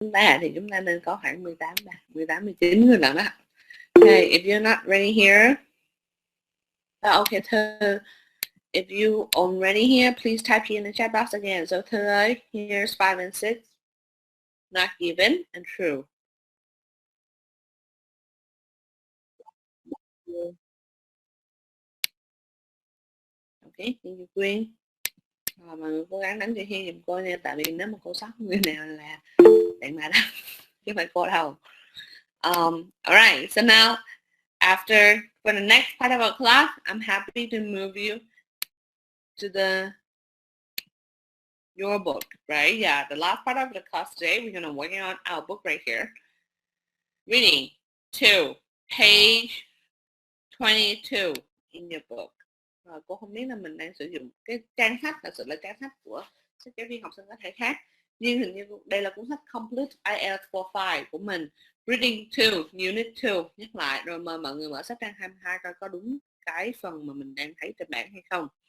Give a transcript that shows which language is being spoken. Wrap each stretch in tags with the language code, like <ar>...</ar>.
<vi>chúng ta thì chúng ta nên có khoảng 19 người lần đó.</vi> <en>Okay, if you're not ready here, okay, Thư, if you already here, please type in the chat box again. So Thư ơi, here's 5 and 6, not given and true. Okay, thank you Quyên.</en> <vi>Mọi người cố gắng đánh cho Hiên giùm cô nha, tại vì nếu mà cô sót người nào là bạn mà đó, chứ không phải cô đâu.</vi> <en>Alright, so now after for the next part of our class, I'm happy to move you to your book, right? Yeah, the last part of the class today, we're gonna work on our book right here. Reading 2, page 22 in your book.</en> <vi>Rồi cô không biết là mình đang sử dụng cái trang sách, thật sự là trang sách của sách giáo viên học sinh có thể khác, nhưng hình như đây là cuốn sách Complete IELTS for 5 của mình. Reading 2, Unit 2, nhắc lại rồi mời mọi người mở sách trang 22 coi có đúng cái phần mà mình đang thấy trên bảng hay không.</vi>